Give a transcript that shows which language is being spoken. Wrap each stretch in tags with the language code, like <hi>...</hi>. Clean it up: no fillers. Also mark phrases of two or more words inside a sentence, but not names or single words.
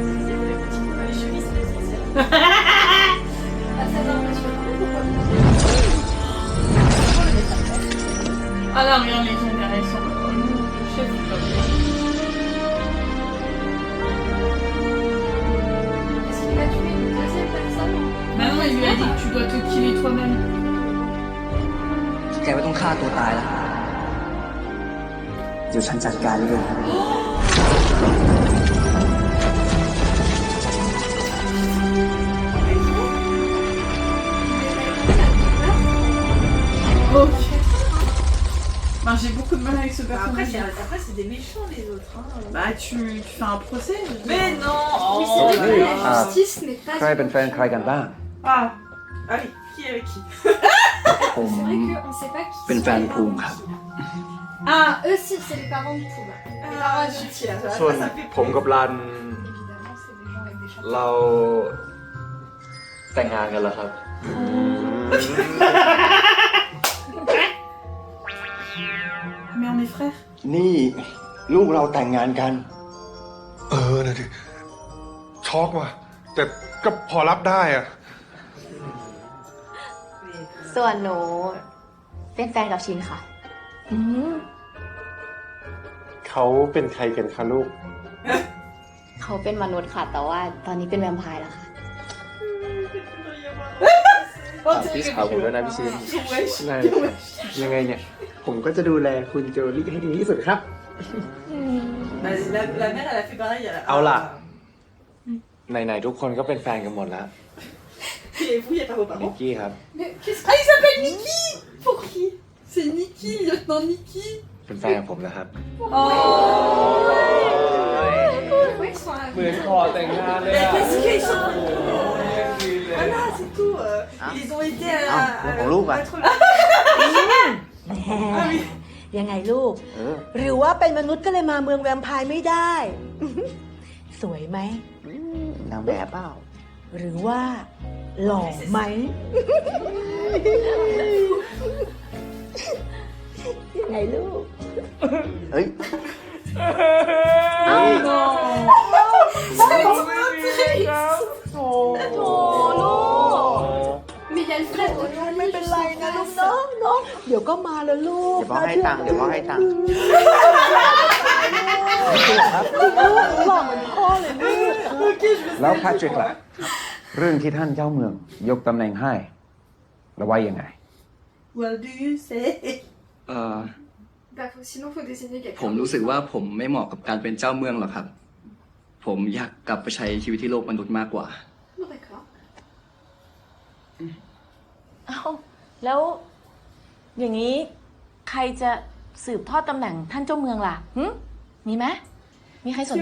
<fr>Ah là, regarde les gens derrière, ils sont le chef du peuple. Est-ce qu'il a tué une deuxième personne? Bah non, il lui a dit que tu dois te killer toi-même.</fr> <th>แกไม่ต้องฆ่าตัวตายแล้ว เดี๋ยวฉันจัดการเอง</th> <fr>Ok. Ben, j'ai beaucoup de mal avec ce personnage. Après, c'est des méchants les autres. Hein. Bah, tu fais un procès. Mais non. Oui, c'est vrai que la justice n'est pas.</fr> <th>ใครเป็นแฟนใครกันบ้าง</th> <fr>Ah. Allez, qui est avec qui?</fr> <th>ผม</th> <fr>C'est vrai qu'on sait pas qui.</fr> <th>เป็นแฟนภูมิครับ</th> <fr>Ah, eux si, c'est les parents de Pouba. Les parents de Jutia.</fr> <th>ส่วนผมกับรัน</th> <fr>Évidemment, c'est des gens avec des chapeaux.</fr> <th>เราแต่งงานกันแล้วครับ</th> <fr>Mais on est frères.</fr> <th>นี่ลูกเราแต่งงานกัน นะดิช็อกว่ะ แต่ก็พอรับได้อะ ส่วนหนูเป็นแฟนกับชินค่ะ เขาเป็นใครกันคะลูก เขาเป็นมนุษย์ค่ะ แต่ว่าตอนนี้เป็นแวมไพร์แล้วค่ะ พี่สาวผมด้วยนะพี่ซีน ได้ยังไงเนี่ย ผมก็จะดูแลคุณโจลี่ให้ดีที่สุดครับ</th> <fr>La mère, elle a fait pareil.</fr> <th>เอาล่ะ ไหนๆทุกคนก็เป็นแฟนกันหมดแล้ว</th> <fr>Et vous, il n'y a pas vos</fr> <th>นิก</th> <fr>parents?</fr> <th>กี้ครับ</th> <fr>Mais qu'est-ce que. Ah, il s'appelle Niki. Pour qui? C'est Niki, lieutenant Niki.</fr> <th>เป็นแฟนกับผมนะครับ</th> <fr>Oh. Ouais, ils sont</fr> <th>เหมือนขอแต่งงานเลย</th> <fr>Mais</fr> <th>อะ</th> <fr>qu'est-ce qu'ils sont. Voilà, c'est tout. Ils ont été à.</fr> <th>ของลูกอ่ะ ยังไงลูก หรือว่าเป็นมนุษย์ก็เลยมาเมืองแวมไพร์ไม่ได้ สวยไหม นางแบบเปล่า หรือว่า หล่อไหม ยังไงลูก เฮ้ย</th> <fr>Oh non. C'est trop triste. Mais il y a le frère de Jolie.</fr> <th>ไม่เป็นไรนะลูกเนาะเนาะเดี๋ยวก็มาแล้วลูก เดี๋ยวพ่อให้ตังค์ เดี๋ยวพ่อให้ตังค์ หล่อเหมือนพ่อเลยลูก แล้วแพทริกล่ะ เรื่องที่ท่านเจ้าเมืองยกตำแหน่งให้ แล้วว่ายังไง</th> <en>What do you say?</en> <fr>Bah, sinon, faut désigner</fr> <th>ผ</th> <fr>quelqu'un.</fr> <th>มรู้สึกว่าผมไม่เหมาะกับการเป็นเจ้าเมืองหรอกครับ ผมอยากกลับไปใช้ชีวิตที่โลกมนุษย์มากกว่า</th> <fr>Bon, d'accord.</fr> <th>เอ้าแล้วอย่างนี้ใครจะสืบทอดตำแหน่งท่านเจ้าเมืองล่ะมีไหมมีใครสน</th>